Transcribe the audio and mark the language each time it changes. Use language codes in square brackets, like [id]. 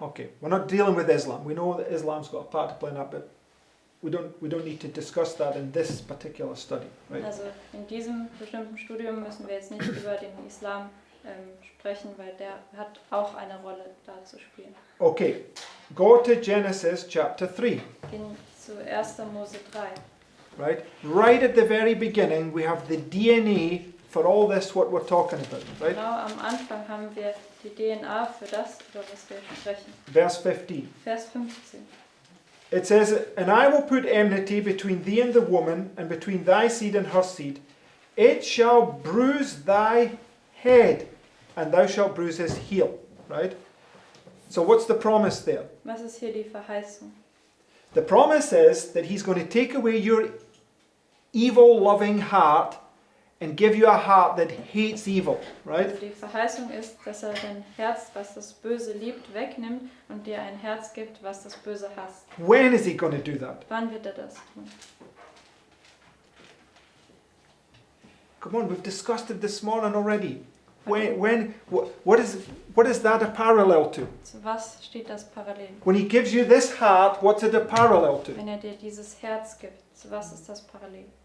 [en] Okay, we're not dealing with Islam. We know that Islam's got a part to play in that, but we don't need to discuss that in this particular study, right? [de] Also in diesem bestimmten Studium müssen wir jetzt nicht über den Islam sprechen, weil der hat auch eine Rolle da zu spielen. [en] Okay, go to Genesis chapter 3, [de] Gehen zu 1. Mose 3. [en] right? Right at the very beginning, we have the DNA for all this what we're talking about, right? [de] Genau am Anfang haben wir die DNA für das, über was wir sprechen. [en] Verse 15. [de] Vers 15. [en] It says, "And I will put enmity between thee and the woman, and between thy seed and her seed. It shall bruise thy head, and thou shalt bruise his heel." Right? So what's the promise there? [de] Was ist hier die Verheißung? [en] The promise is that he's going to take away your evil, loving heart and give you a heart that hates evil. Right? [de] Also die Verheißung ist, dass er dein Herz, was das Böse liebt, wegnimmt und dir ein Herz gibt, was das Böse hasst. [en] When is he going to do that? [de] Wann wird er das tun? [en] Come on, we've discussed it this morning already. What is that a parallel to? [de] Zu was steht das parallel? [en] When he gives you this heart, what's it a parallel to? [de] Wenn er dir dieses Herz gibt, zu was ist das parallel?